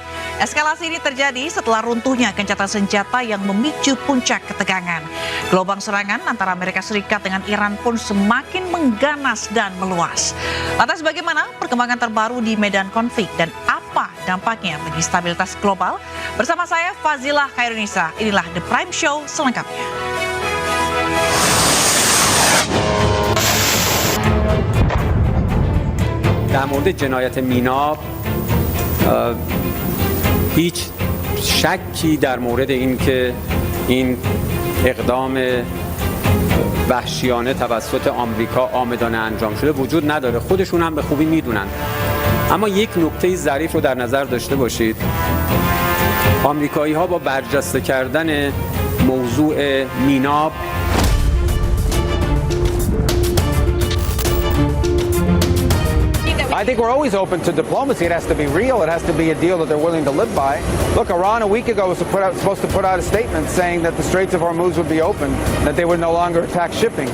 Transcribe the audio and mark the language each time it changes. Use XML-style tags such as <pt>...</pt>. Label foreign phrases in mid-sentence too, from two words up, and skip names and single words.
<id>Eskalasi ini terjadi setelah runtuhnya gencatan senjata yang memicu puncak ketegangan. Gelombang serangan antara Amerika Serikat dengan Iran pun semakin mengganas dan meluas. Lantas bagaimana perkembangan terbaru di medan konflik dan apa dampaknya bagi stabilitas global? Bersama saya Fazilah Khairunisa, inilah The Prime Show selengkapnya.</id> <fa>در مورد جنایت میناب هیچ شکی در مورد اینکه این اقدام وحشیانه توسط آمریکا عامدانه انجام شده وجود نداره. خودشون هم به خوبی میدونن. اما یک نکته ظریف رو در نظر داشته باشید. آمریکایی‌ها با برجسته کردن موضوع میناب</fa> <en>I think we're always open to diplomacy. It has to be real. It has to be a deal that they're willing to live by. Look, Iran a week ago was supposed to put out a statement saying that the Straits of Hormuz would be open, that they would no longer attack shipping.</en>